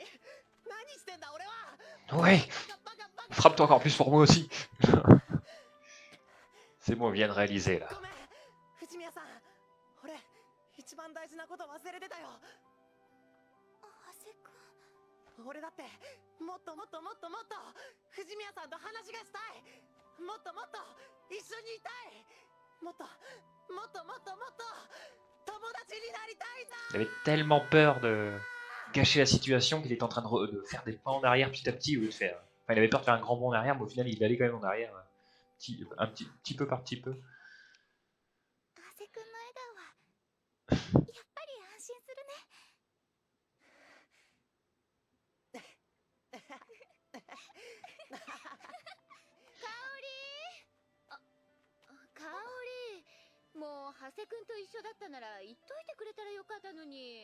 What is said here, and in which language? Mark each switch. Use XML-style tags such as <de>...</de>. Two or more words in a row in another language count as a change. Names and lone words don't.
<ja>何してんだ俺は。</ja> <fr>Ouais,</fr> <ja>バカバカ。</ja> <fr>frappe-toi encore plus pour moi aussi. C'est bon, on vient de réaliser là.</fr> <ja>ごめん、藤宮さん。俺、一番大事なこと忘れてたよ。長谷くん、俺だって、もっともっともっともっと、藤宮さんと話がしたい。もっともっと、一緒にいたい。もっと、もっともっともっと、友達になりたいんだ。</ja> <fr>Il avait tellement peur de gâcher la situation qu'il était en train de faire des pas en arrière petit à petit au lieu de faire. Enfin, il avait peur de faire un grand bond en arrière, mais au final, il allait quand même en arrière, petit peu par petit peu.</fr> <ja>長谷くんの笑顔はやっぱり安心するね。香り、もう長谷くんと一緒だったなら言っといてくれたらよかったのに。</ja>